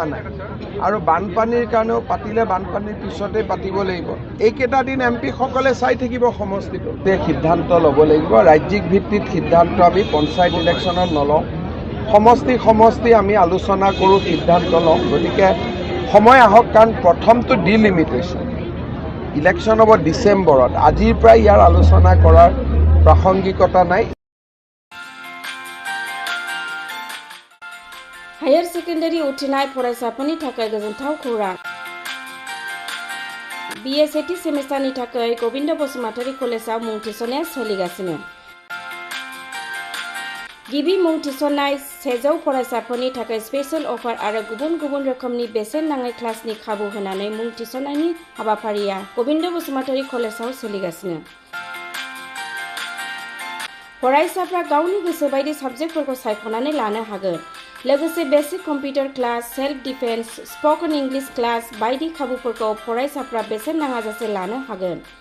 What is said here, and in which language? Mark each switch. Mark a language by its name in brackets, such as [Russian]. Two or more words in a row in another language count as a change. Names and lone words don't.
[Assamese] নাই আৰু বানপানীৰ কাৰণেও পাতিলে বানপানীৰ পিছতেই পাতিব লাগিব এইকেইটা দিন এমপি সকলে চাই থাকিব সমষ্টিটো সিদ্ধান্ত ল'ব লাগিব ৰাজ্যিক ভিত্তিত সিদ্ধান্ত আমি পঞ্চায়ত ইলেকশ্যনত নলওঁ সমষ্টি আমি আলোচনা কৰোঁ সিদ্ধান্ত লওঁ গতিকে সময় আহক কাৰণ প্ৰথমটো [English] delimitation election [Assamese] হ'ব ডিচেম্বৰত আজিৰ পৰা ইয়াৰ আলোচনা কৰাৰ প্ৰাসংগিকতা নাই [Bodo] हायर सेकेन्डारि उथ्रिनाय फरायसाफोरनि थाखाय गोजोनथाव खौरां BA सेथि सेमिस्टारनि थाखाय गोविन्द बसुमतारी कलेजाव मुं थिसननाया सोलिगासिनो गिबि मुं थिसननाय 100 फरायसाफोरनि थाखाय [English] special offer [Bodo] आरो गुबुन रोखोमनि बेसेन नाङै क्लासनि खाबु होनानै मुं थिसननायनि हाबाफारिया गोविन्द बसुमतारी कलेजाव सोलिगासिनो फरायसाफ्रा गावनि गोसो बायदि साबजेक्टफोरखौ सायख'नानै लानो हागोन लोगोसे [English] basic computer class self defence spoken English class [Bodo] बायदि खाबुफोरखौ फरायसाफ्रा बेसेन नाङाजासे लानो हागोन